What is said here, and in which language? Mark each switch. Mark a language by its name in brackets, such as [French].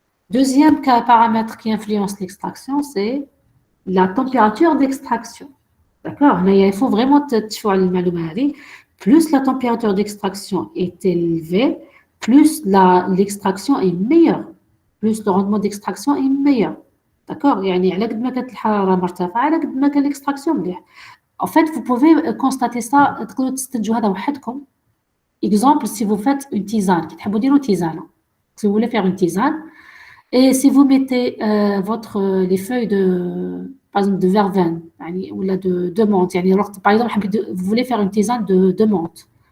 [French] Deuxième paramètre qui influence l'extraction, c'est la température d'extraction. D'accord? Mais il faut vraiment [Arabic] تشوفوا على المعلومة هذه. [French] Plus la température d'extraction est élevée, plus l'extraction est meilleure, plus le rendement d'extraction est meilleur. D'accord? [Arabic] يعني على قد ما كانت الحرارة مرتفعة على قد ما كان l'extraction مليح. [French] En fait, vous pouvez constater ça, [Arabic] تقدروا تستنتجوا هذا وحدكم. [French] Exemple, si vous faites une tisane, [Arabic] كي تحبوا ديروا تيزانة. [French] Si vous voulez faire une tisane, et si vous mettez les feuilles par exemple, de verveine, ou de menthe, par exemple, vous voulez faire une tisane de menthe.